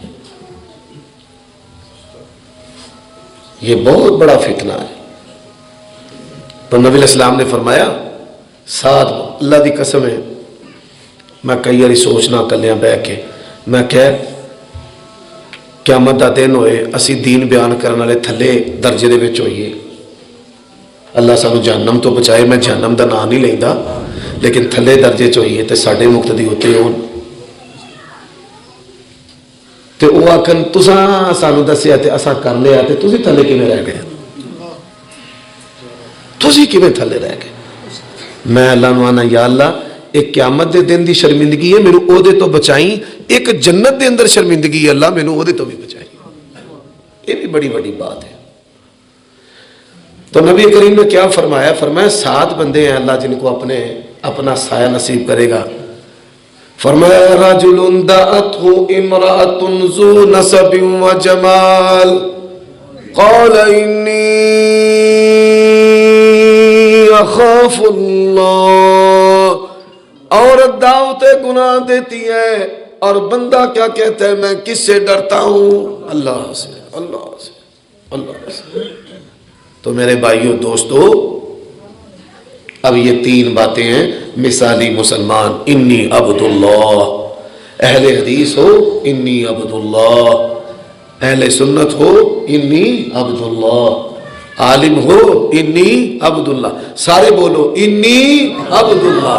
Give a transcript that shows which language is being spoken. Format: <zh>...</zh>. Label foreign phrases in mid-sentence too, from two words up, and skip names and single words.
<ur>یہ بہت بڑا فتنہ ہے۔</ur> <pa>تو نبی</pa> <ar>علیہ السلام</ar> <pa>نے فرمایا ساتھ، اللہ دی قسم ہے میں کئی باری سوچنا کلیاں بہ کے، میں کہ قیامت دا دن ہوئے اسی دین بیان کرنے والے تھلے درجے دے وچ ہوئیے، اللہ سانو جہنم تو بچائے، میں جہنم دا نام نہیں لیندا، لیکن تھلے درجے چ ہوئیے تے ساڈے مقتدی ہوتے ہون تے وہ آکھن تساں سانو دسیا تے اساں کر لیا تے تسی تھلے کیویں رہ گئے، تسی کیویں تھلے رہ گئے؟ میں اللہ نو آنا یا اللہ ایک قیامت دے دن دی شرمندگی ہے، میرے او دے تو بچائیں، ایک جنت دے اندر شرمندگی ہے اللہ میرے او دے تو بھی بچائیں،</pa> <ur>یہ بھی بڑی بڑی بات ہے۔ تو نبی کریم نے کیا فرمایا؟ فرمایا 7 بندے ہیں اللہ جن کو اپنا سایہ نصیب کرے گا۔ فرمایا</ur> <ar>رجل دعته امرأة ذو نسب وجمال قال انی اخاف اللہ،</ar> <ur>عورت دعوت گناہ دیتی ہے اور بندہ کیا کہتا ہے میں کس سے ڈرتا ہوں؟ اللہ سے، اللہ سے، اللہ سے۔ تو میرے بھائیوں دوستو، اب یہ 3 باتیں ہیں مثالی مسلمان،</ur> <ar>انی عبداللہ،</ar> <ur>اہل حدیث ہو</ur> <ar>انی عبداللہ،</ar> <ur>اہل سنت ہو</ur> <ar>انی عبداللہ،</ar> <ur>عالم ہو</ur> <ar>انی عبداللہ،</ar> <ur>سارے بولو</ur> <ar>انی عبداللہ۔</ar>